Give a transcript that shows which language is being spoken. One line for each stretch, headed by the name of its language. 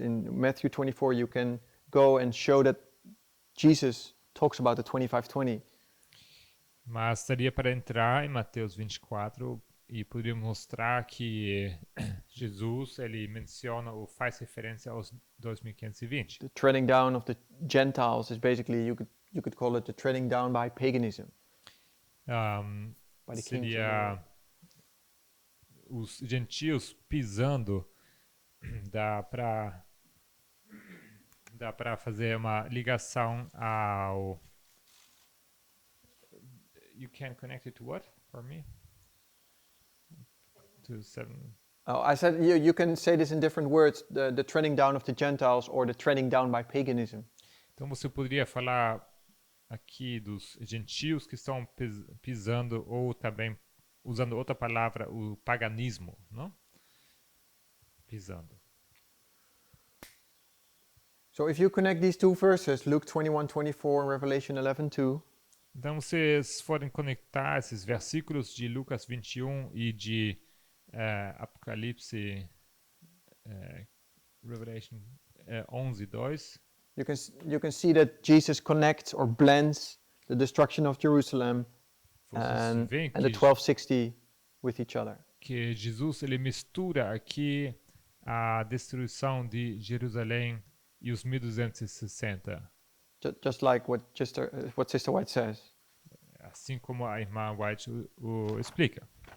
English: In Matthew 24, you can go and show that Jesus talks about the 25:20.
Portuguese: Mas daria para entrar em Mateus 24 e poderíamos mostrar que Jesus ele menciona ou faz referência aos 2520.
English: The treading down of the Gentiles is basically, you could call it the treading down by paganism. By the kings of the
Portuguese: Seria os gentios pisando, dá para fazer uma ligação ao...
English: You can connect it to what, for me? To 7... Oh, I said you can say this in different words, the treading down of the Gentiles or the treading down by paganism.
Portuguese: Então você poderia falar aqui dos gentios que estão pisando, ou também usando outra palavra, o paganismo, não? Pisando.
English: So if you connect these two verses, Luke 21:24 and Revelation 11:2,
Portuguese: Então, vocês forem conectar esses versículos de Lucas 21 e de Apocalipse, Revelation 11:2,
English: you can see that Jesus connects or blends the destruction of Jerusalem
Portuguese: vocês veem
English: and the 1260 with each other.
Portuguese: que Jesus ele mistura aqui a destruição de Jerusalém e os 1260,
English: Just like what Sister White says.
Portuguese: assim como a irmã White o explica.